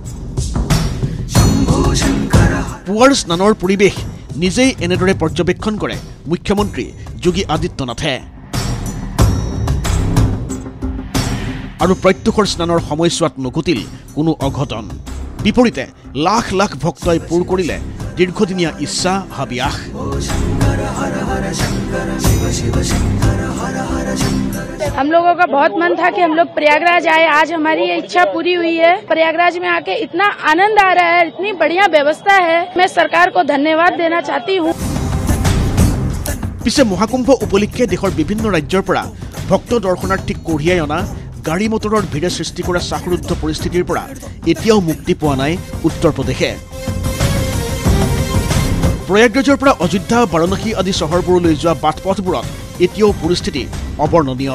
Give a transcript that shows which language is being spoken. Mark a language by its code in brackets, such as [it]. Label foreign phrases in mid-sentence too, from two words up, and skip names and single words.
[as] পুৱাৰ স্নানৰ পৰিৱেশ নিজেই এনেদৰে পৰ্যবেক্ষণ কৰে মুখ্যমন্ত্ৰী যোগী আদিত্যনাথে। আৰু প্ৰত্যুষৰ স্নানৰ সময়ছোৱাত নঘটিল কোনো অঘটন। বিপৰীতে লাখ লাখ ভক্তই পূৰ কৰিলে দীৰ্ঘদিনীয়া ইচ্ছা হাবিয়াস। [hi] हम लोगों का बहुत मन था कि हम लोग प्रयागराज आए, आज हमारी ये इच्छा पूरी हुई है। प्रयागराज में आके इतना आनंद आ रहा है, इतनी बढ़िया व्यवस्था है, मैं सरकार को धन्यवाद देना चाहती हूँ। [as] পিছে মহাকুম্ভ উপলক্ষে দেশৰ বিভিন্ন ৰাজ্যৰ পৰা ভক্ত দৰ্শনাৰ্থীক কঢ়িয়াই অনা গাড়ী মটৰৰ ভিৰে সৃষ্টি কৰা শ্বাসৰুদ্ধ পৰিস্থিতিৰ পৰা এতিয়াও মুক্তি পোৱা নাই উত্তৰ প্ৰদেশে। প্ৰয়াগৰাজৰ পৰা অযোধ্যা, বাৰাণসী আদি চহৰবোৰলৈ যোৱা বাটপথবোৰত এতিয়াও পৰিস্থিতি অবৰ্ণনীয়।